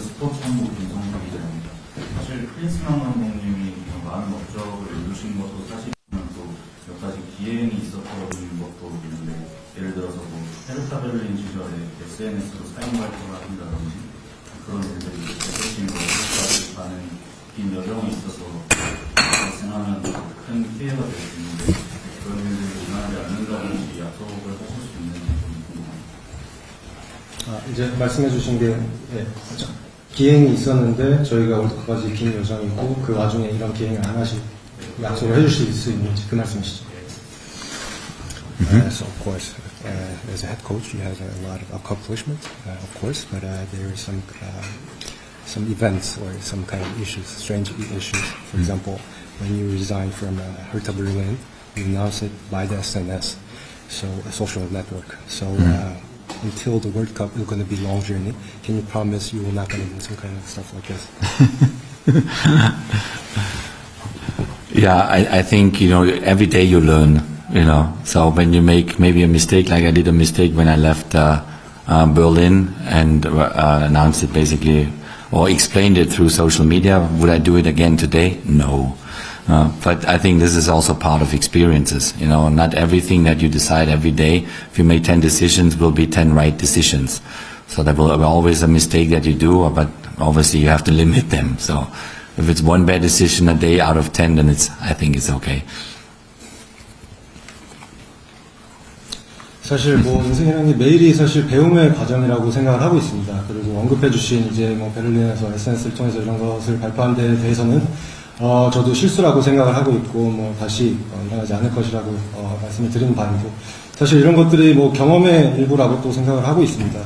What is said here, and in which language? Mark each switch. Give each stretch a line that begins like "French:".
Korean: 스포츠 한국 김성훈 기자입니다. 사실 클린스만 감독님이 많은 업적을 이루신 것도 사실이지만 또 몇 가지 기행이 있었던 것도 있는데 예를 들어서 뭐 헤르타 베를린 시절에 SNS로 사인 발표를 한다든지 그런 일들이 대표팀으로 끝까지 가는 긴 여정이 있어서 발생하면 큰 피해가 될 수 있는데 그런 일들이 일어나지 않는다든지 약속을 하실 수 있는지 궁금합니다. 이제 말씀해 주신 게 기행이 있었는데 저희가 월드컵까지 긴 여정이고 그 와중에 이런 기행을 안 하실 약속을 해주실 수 있는지 그 말씀이시죠?
English: So of course, as a head coach, you have a lot of accomplishments, of course, but there is some events or some kind of issues, strange issues. For example, when you resign from Hertha Berlin, you announce it by the SNS, so a social network. So until the World Cup, it's going to be a long journey. Can you promise you will not going to do some kind of stuff like this? Yeah, I think, every day you learn, so when you make maybe a mistake, like I did a mistake when I left Berlin and announced it basically, or explained it through social media, would I do it again today? No. But I think this is also part of experiences, not everything that you decide every day, if you make 10 decisions, will be 10 right decisions. So there will be always a mistake that you do, but obviously you have to limit them. So if it's one bad decision a day out of 10, then I think it's okay.
Korean: 사실 뭐 인생이라는 게 매일이 사실 배움의 과정이라고 생각을 하고 있습니다. 그리고 언급해주신 이제 뭐 베를린에서 SNS를 통해서 이런 것을 발표한 데 대해서는 저도 실수라고 생각을 하고 있고 뭐 다시 일어나지 않을 것이라고 말씀을 드리는 바이고 사실 이런 것들이 뭐 경험의 일부라고 또 생각을 하고 있습니다.